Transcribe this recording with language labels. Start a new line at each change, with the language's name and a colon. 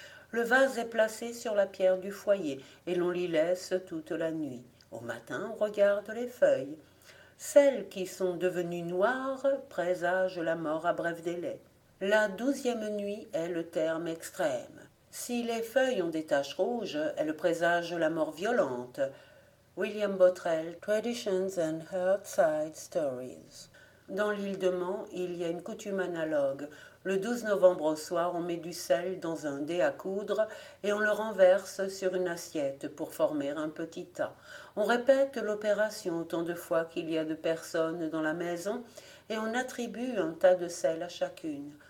French: Le vase est placé sur la pierre du foyer et l'on l'y laisse toute la nuit. Au matin, on regarde les feuilles. Celles qui sont devenues noires présagent la mort à bref délai. La 12e nuit est le terme extrême. Si les feuilles ont des taches rouges, elles présagent la mort violente.
English: William Bottrell, Traditions and Hearthside Stories.
French: Dans l'île de Man, il y a une coutume analogue. Le 12 novembre au soir, on met du sel dans un dé à coudre et on le renverse sur une assiette pour former un petit tas. On répète l'opération autant de fois qu'il y a de personnes dans la maison et on attribue un tas de sel à chacune.